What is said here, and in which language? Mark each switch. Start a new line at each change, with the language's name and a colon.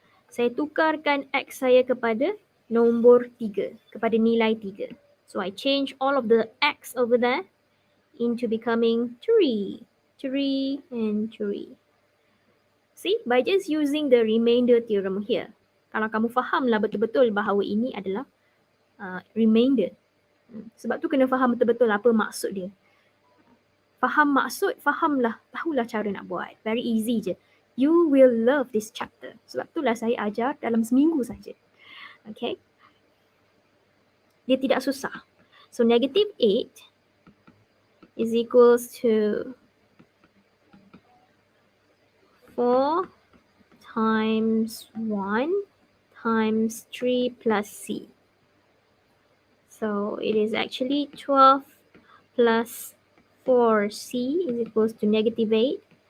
Malay: Saya tukarkan X saya kepada nombor 3, kepada nilai 3.
English: So I change all of the X over there into becoming 3 and 3. See, by just using the remainder theorem here, kalau kamu fahamlah betul-betul bahawa ini adalah remainder.
Malay: Sebab tu kena faham betul-betul apa maksud dia. Faham maksud, fahamlah, tahulah cara nak buat. Very easy je. You will love this chapter. Sebab itulah saya ajar dalam seminggu saja. Okay. Dia tidak susah. So negative 8
English: is equals to 4 times 1 times 3 plus c. So it is actually 12 plus 4c is equals to negative 8.